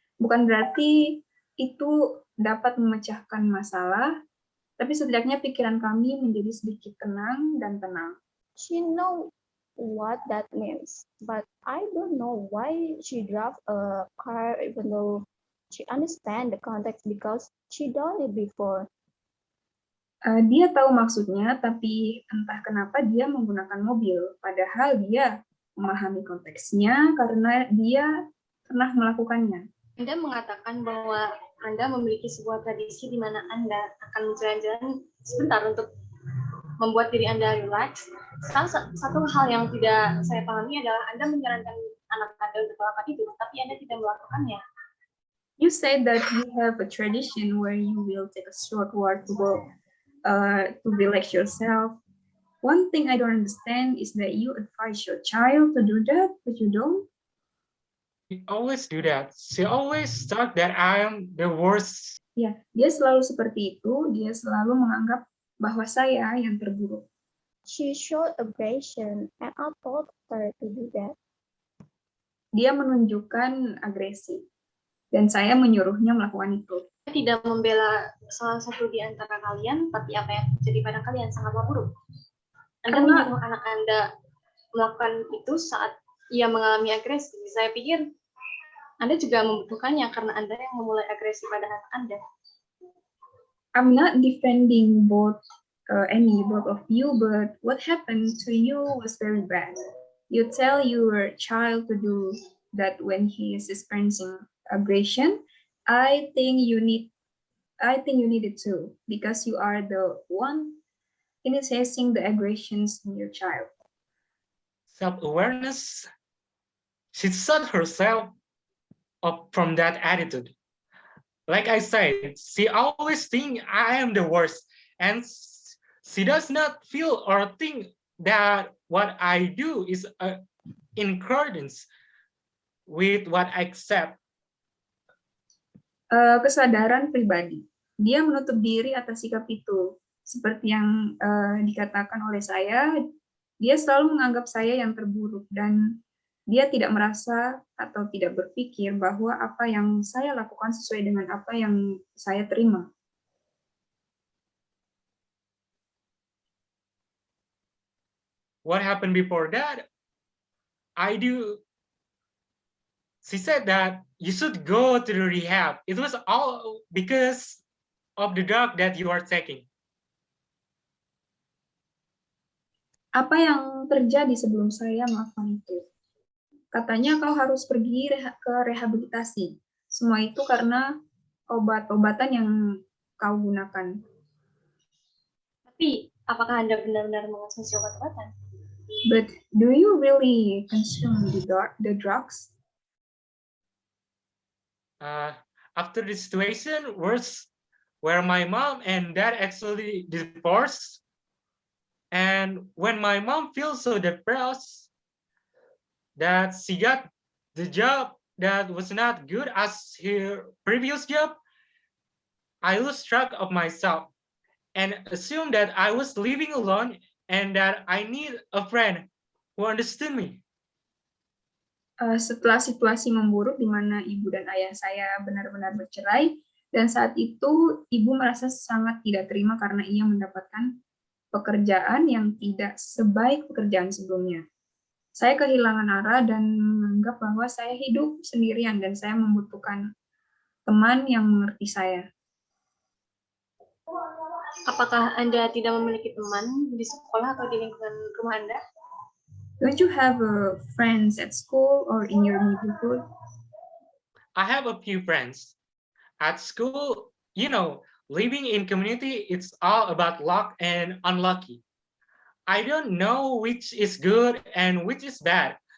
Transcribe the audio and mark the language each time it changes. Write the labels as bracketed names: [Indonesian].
[Indonesian] Bukan berarti itu dapat memecahkan masalah, tapi setidaknya pikiran kami menjadi sedikit tenang dan tenang. [English] She know what that means, but I don't know why she drive a car even though She understands the context because she done it before. [Indonesian] Dia tahu maksudnya, tapi entah kenapa dia menggunakan mobil. Padahal dia memahami konteksnya karena dia pernah melakukannya. Anda mengatakan bahwa Anda memiliki sebuah tradisi di mana Anda akan jalan-jalan sebentar untuk membuat diri Anda relax. Satu hal yang tidak saya pahami adalah Anda menyarankan anak Anda untuk melakukan itu, tapi Anda tidak melakukannya. [English] You said that you have a tradition where you will take a short walk to relax yourself. One thing I don't understand is that you advise your child to do that, but you don't. She always do that. She always thought that I am the worst. [Indonesian] Ya, dia selalu seperti itu. Dia selalu menganggap bahwa saya yang terburuk. [English] She showed aggression and I told her to do that. [Indonesian] Dia menunjukkan agresi. Dan saya menyuruhnya melakukan itu. Saya tidak membela salah satu di antara kalian, tapi apa yang terjadi pada kalian sangatlah buruk. Anda menyuruh anak Anda melakukan itu saat ia mengalami agresi. Saya pikir Anda juga membutuhkannya karena Anda yang memulai agresi pada anak Anda. [English] I'm not defending both of you, but what happened to you was very bad. You tell your child to do that when he is experiencing aggression. I think you need it too, because you are the one initiating the aggressions in your child. Self-awareness. She shut herself up from that attitude. Like I said, she always thinks I am the worst, and she does not feel or think that what I do is in accordance with what I accept. [Indonesian] Kesadaran pribadi. Dia menutup diri atas sikap itu. Seperti yang dikatakan oleh saya, dia selalu menganggap saya yang terburuk dan dia tidak merasa atau tidak berpikir bahwa apa yang saya lakukan sesuai dengan apa yang saya terima. [English] What happened before that? She said that you should go to the rehab. It was all because of the drug that you are taking. [Indonesian] Apa yang terjadi sebelum saya melakukan itu? Katanya kau harus pergi ke rehabilitasi. Semua itu karena obat-obatan yang kau gunakan. Tapi, apakah Anda benar-benar mengonsumsi obat-obatan? [English] But do you really consume the drugs? After the situation where my mom and dad actually divorced, and when my mom feels so depressed that she got the job that was not good as her previous job, I lose track of myself and assume that I was living alone and that I need a friend who understood me. [Indonesian] Setelah situasi memburuk di mana ibu dan ayah saya benar-benar bercerai, dan saat itu ibu merasa sangat tidak terima karena ia mendapatkan pekerjaan yang tidak sebaik pekerjaan sebelumnya. Saya kehilangan arah dan menganggap bahwa saya hidup sendirian dan saya membutuhkan teman yang mengerti saya. Apakah Anda tidak memiliki teman di sekolah atau di lingkungan rumah Anda? [English] Don't you have friends at school or in your neighborhood? I have a few friends. At school, living in community, it's all about luck and unlucky. I don't know which is good and which is bad.